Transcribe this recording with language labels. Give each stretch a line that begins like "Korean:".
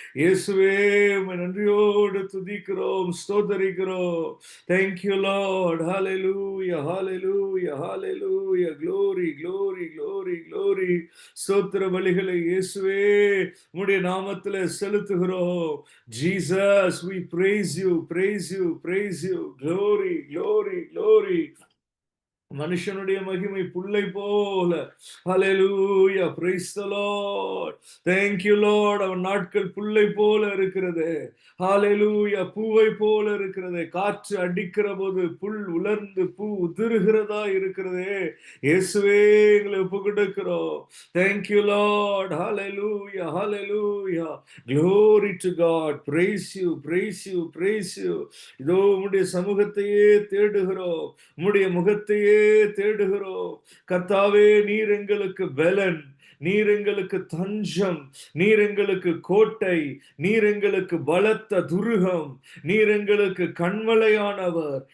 Tamil: இயேசுவே, உம்மை நன்றியோடு துதிக்கிறோம், ஸ்தோத்தரிக்கிறோம்.
English: Thank you, Lord. Hallelujah, hallelujah, hallelujah. Glory, glory, glory, glory.
Tamil: ஸ்தோத்திர பலிகளை இயேசுவே உம்முடைய நாமத்திலே செலுத்துகிறோம்.
English: Jesus, we praise you, praise you, praise you. Glory, glory, glory.
Tamil: மனுஷனுடைய மகிமை புல்லை போல.
English: Hallelujah, praise the Lord. Thank you, Lord.
Tamil: அவன் நாட்கள் புல்லை போல இருக்கிறது. Hallelujah, பூவை போல இருக்கிறது. காற்று அடிக்கிற போது புல் உலர்ந்து பூ உதிர்கிறதா இருக்கிறது. இயேசுவே, எங்களை ஒப்புக்கொடுக்கிறோம்.
English: Thank you, Lord. Hallelujah, hallelujah. Glory to God. Praise you, praise you, praise you.
Tamil: இதோ உம்முடைய சமூகத்தையே தேடுகிறோம், உம்முடைய முகத்தையே தேடுகிறோம். கர்த்தாவே, நீர் எங்களுக்கு பலன், நீர் எங்களுக்கு தஞ்சம், நீர் எங்களுக்கு கோட்டை, நீர் எங்களுக்கு பலத்த துருகம், நீர் எங்களுக்கு கண்மலையானவர்.